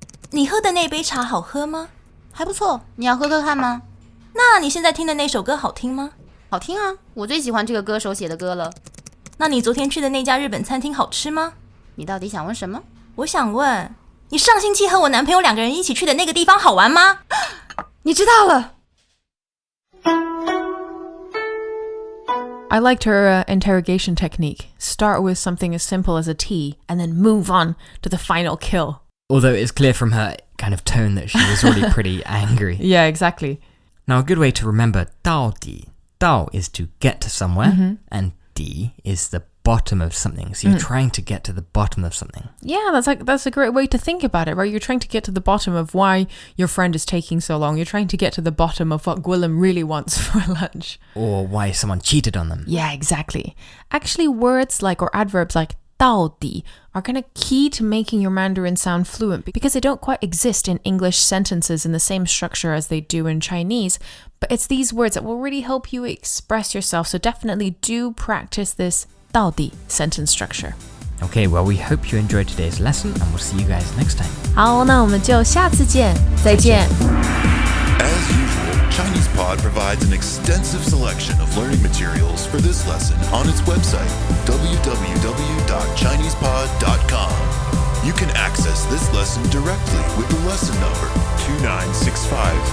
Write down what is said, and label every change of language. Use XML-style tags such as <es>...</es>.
<zh>你喝的那杯茶好喝吗？还不错，你要喝喝看吗？那你现在听的那首歌好听吗？好好听啊，我最喜欢这个歌手写的歌了。那你昨天去的那家日本餐厅好吃吗？你到底想问什么？我想问，你上星期和我男朋友2个人一起去的那个地方好玩吗？你知道了。</zh> <en>I liked her interrogation technique. Start with something as simple as a tea and then move on to the final kill. Although it's clear from her kind of tone that she was already pretty angry. Yeah, exactly. Now, a good way to remember 到底, 到 is to get to somewhere, and 底 is the bottom of something. So you're trying to get to the bottom of something. Yeah, that's a great way to think about it, right? You're trying to get to the bottom of why your friend is taking so long. You're trying to get to the bottom of what Gwilym really wants for lunch. Or why someone cheated on them. Yeah, exactly. Actually, words like, or adverbs like 到底 are kind of key to making your Mandarin sound fluent because they don't quite exist in English sentences in the same structure as they do in Chinese. But it's these words that will really help you express yourself. So definitely do practice this 到底 sentence structure. Okay, well, we hope you enjoyed today's lesson, and we'll see you guys next time.</en> <zh>好，那我们就下次见，再见。</zh> <en>As usual, ChinesePod provides an extensive selection of learning materials for this lesson on its website, www.chinesepod.com. You can access this lesson directly with the lesson number 2965.</en>